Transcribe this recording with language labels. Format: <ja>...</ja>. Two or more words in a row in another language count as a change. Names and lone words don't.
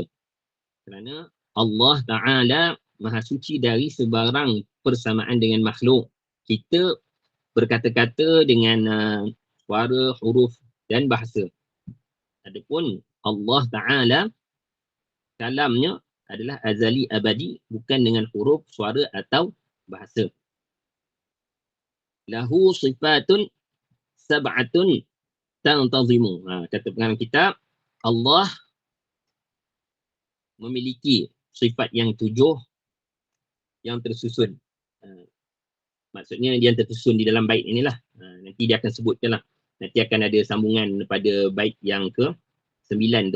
<ms>Kerana Allah Ta'ala Maha suci dari sebarang persamaan dengan makhluk. Kita berkata-kata dengan suara, huruf dan bahasa. Adapun Allah Ta'ala kalamnya adalah azali abadi, bukan dengan huruf, suara atau bahasa.</ms> <ar>له صفات سبعة تنتظم.</ar> <ms>Kata pengarang kitab, Allah memiliki sifat yang 7 yang tersusun. Maksudnya dia tersusun di dalam bait inilah. Nanti dia akan sebutkan lah. Nanti akan ada sambungan pada bait yang ke-9 tu.</ms>